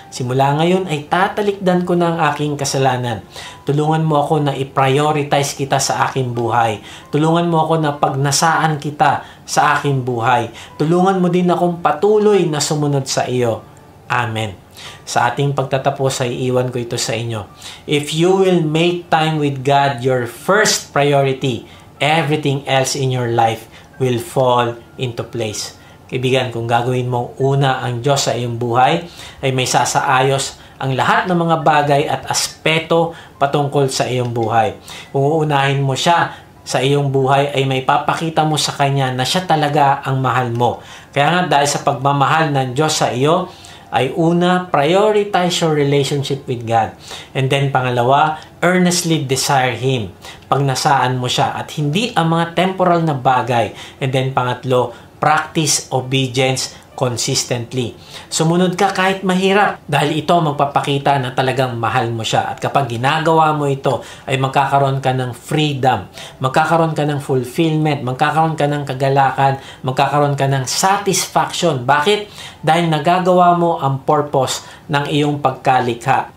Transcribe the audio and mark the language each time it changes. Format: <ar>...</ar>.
<tl>Simula ngayon ay tatalikdan ko na ang aking kasalanan. Tulungan mo ako na i-prioritize kita sa aking buhay. Tulungan mo ako na pagnasaan kita sa aking buhay. Tulungan mo din akong patuloy na sumunod sa iyo. Amen. Sa ating pagtatapos ay iwan ko ito sa inyo.</tl> <en>If you will make time with God your first priority, everything else in your life will fall into place.</en> <tl>Kaibigan, kung gagawin mong una ang Diyos sa iyong buhay, ay may sasaayos ang lahat ng mga bagay at aspeto patungkol sa iyong buhay. Kung uunahin mo siya sa iyong buhay, ay may papakita mo sa Kanya na siya talaga ang mahal mo. Kaya nga, dahil sa pagmamahal ng Diyos sa iyo, ay una,</tl> <en>prioritize your relationship with God. And then</en> <tl>pangalawa,</tl> <en>earnestly desire Him.</en> <tl>Pagnasaan mo siya at hindi ang mga temporal na bagay.</tl> <en>And then</en> <tl>pangatlo,</tl> <en>practice obedience consistently.</en> <tl>Sumunod ka kahit mahirap dahil ito magpapakita na talagang mahal mo siya. At kapag ginagawa mo ito, ay magkakaroon ka ng freedom, magkakaroon ka ng fulfillment, magkakaroon ka ng kagalakan, magkakaroon ka ng satisfaction. Bakit? Dahil nagagawa mo ang purpose ng iyong pagkalikha.</tl>